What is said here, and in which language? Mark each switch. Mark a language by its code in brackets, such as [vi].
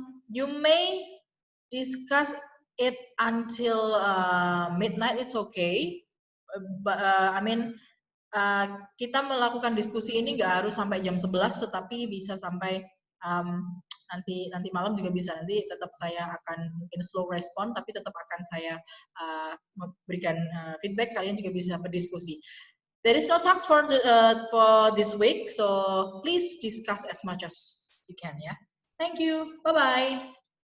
[en] You may discuss it until midnight, it's okay. But [id] kita melakukan diskusi ini nggak harus sampai jam 11, tetapi bisa sampai nanti malam juga bisa. Nanti tetap saya akan mungkin [en] slow respon, [id] tapi tetap akan saya memberikan feedback. Kalian juga bisa berdiskusi. [en] There is no talks for this week, so please discuss as much as you can, [id] ya. [en] Thank you. Bye bye.